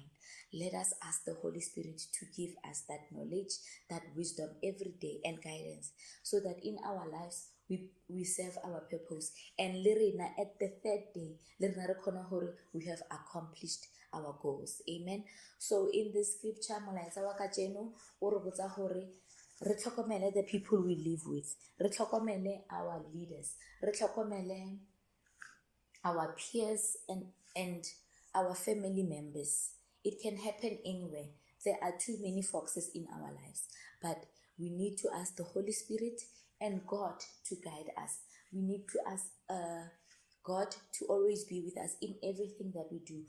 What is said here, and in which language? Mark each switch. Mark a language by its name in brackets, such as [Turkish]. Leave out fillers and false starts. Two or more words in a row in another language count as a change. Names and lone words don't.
[English] Let us ask the Holy Spirit to give us that knowledge, that wisdom every day and guidance, so that in our lives we serve our purpose. And Lirina, at the third day, we have accomplished our goals. Amen. So in this scripture, [Tswana] re tlhokomele [English] the people we live with, [Tswana] re tlhokomele [English] our leaders, [Tswana] re tlhokomele [English] our peers and our family members. It can happen anywhere. There are too many foxes in our lives, but we need to ask the Holy Spirit and God to guide us. We need to ask God to always be with us in everything that we do.